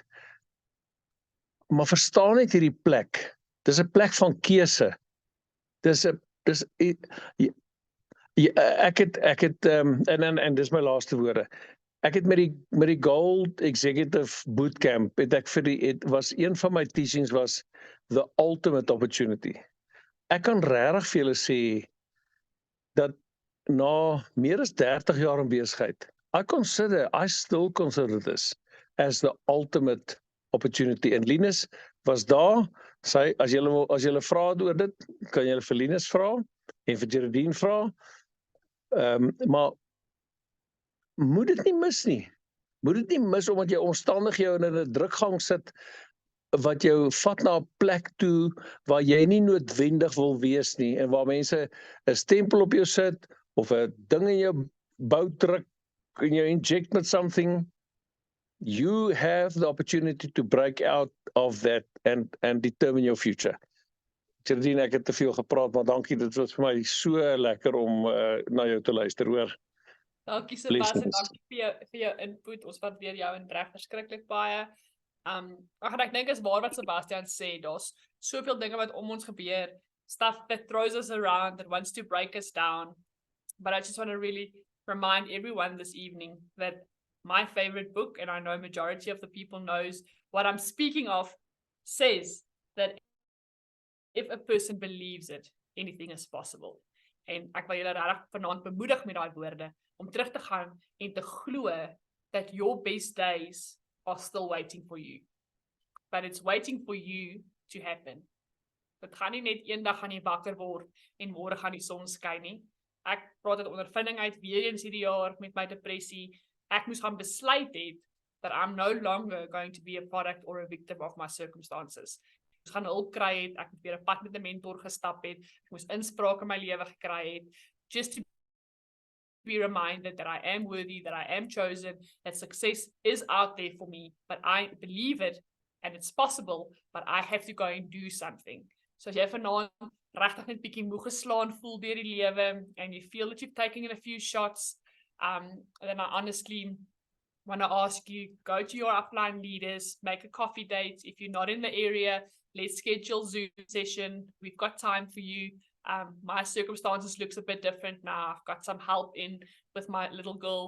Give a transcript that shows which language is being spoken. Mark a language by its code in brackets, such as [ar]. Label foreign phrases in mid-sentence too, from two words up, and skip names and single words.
[af] Maar verstaan net hierdie plek. Dis 'n plek van keuse. Ek het en dis my laaste woorde. Ek het met die Gold Executive Bootcamp, was een van my [en] teachings was the ultimate opportunity. [af] Ek kan regtig vir julle sê dat na meer as 30 jaar in besigheid, [en] I still consider this as the ultimate opportunity. [af] En Linus was daar, as julle vra oor dit, kan julle vir Linus vra en vir Geraldine vra. Maar moet dit nie mis nie. Moet dit nie mis omdat jy omstandig jou in 'n drukgang sit wat jou vat na 'n plek toe waar jy nie noodwendig wil wees nie en waar mense 'n stempel op jou sit of 'n ding in jou bout druk en jou inject met something. [en] You have the opportunity to break out of that and determine your future. [af] Geraldine, ek het te veel gepraat, maar dankie, dit was vir my so lekker om na jou te luister, hoor. Dankie Sebastian, dankie vir jou input. Ons waardeer jou en reg verskriklik baie. Ek dink is waar wat Sebastian sê, daar's soveel dinge wat om ons gebeur, [en] stuff that throws us around, that wants to break us down. But I just want to really remind everyone this evening that my favorite book, and I know majority of the people knows what I'm speaking of, says that if a person believes it, anything is possible. [af] En ek wil julle regtig vanaand bemoedig met daai woorde om terug te gaan en te glo [en] that your best days are still waiting for you. But it's waiting for you to happen. [af] Dit gaan nie net eendag gaan jy wakker word en môre gaan die son skyn nie. Ek praat uit ondervinding uit weer eens hierdie jaar met my depressie. Ek moes gaan besluit het [en] that I'm no longer going to be a product or a victim of my circumstances. [af] Ek moes gaan hulp kry het, ek het weer 'n pad met 'n mentor gestap het, ek moes inspraak in my lewe gekry het, [en] just to be reminded that I am worthy, that I am chosen, that success is out there for me, but I believe it and it's possible, but I have to go and do something. [af] So as jy vanaand regtig net bietjie moeg geslaan voel deur die lewe [en] and you feel that you've taken in a few shots, then I honestly want to ask you, go to your upline leaders, make a coffee date. If you're not in the area, let's schedule Zoom session. We've got time for you. My circumstances looks a bit different now. I've got some help in with my little girl.